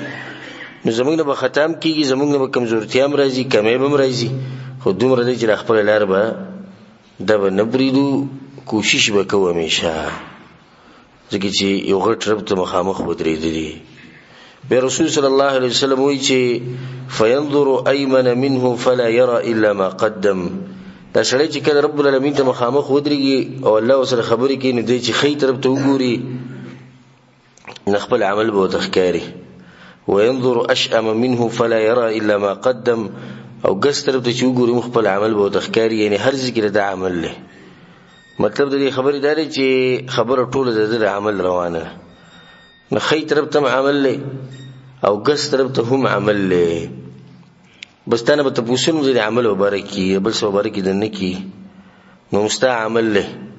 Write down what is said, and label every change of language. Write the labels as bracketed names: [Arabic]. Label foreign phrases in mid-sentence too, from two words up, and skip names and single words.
[Pashto] نو زمونږ نه به خطا هم کېږي، زمونږ نه به کمزورتیا هم راځي، کمی به هم راځي، خو دومره دی چې خپله لار به دا به نه بریدو، کوشش به کوو همیشه، ځکه چې یو غټ رب ته مخامخ ودرېدلي. بیا رسول [Arabic] صلی الله علیه وسلم [Pashto] وایي چې [Arabic] فینظر ایمن منه فلا یرى الا ما قدم. [Pashto] دا سړی چې کله [Arabic] رب العالمین [Pashto] ته مخامخ ودرېږي او الله ورسره خبرې کوي نو دی چې ښی طرف ته وګوري نو خپل عمل به ورته ښکاري. [Arabic] وینظر اشأم منه فلا یرى الا ما قدم، [Pashto] او ګس طرف ته چې وګوري خپل عمل به ورته ښکاري، یعنی هر ذکر دا عمل دی. مطلب د دې خبرې دا دی چې خبره ټوله د ده د عمل روانه ده، نو ښی طرف ته هم عمل دی او ګس طرف ته هم عمل دی. بس تا نه به تپوسونه د دې عمل وباره کي بل څه وباره کي دنه کي، نو مستا عمل دی.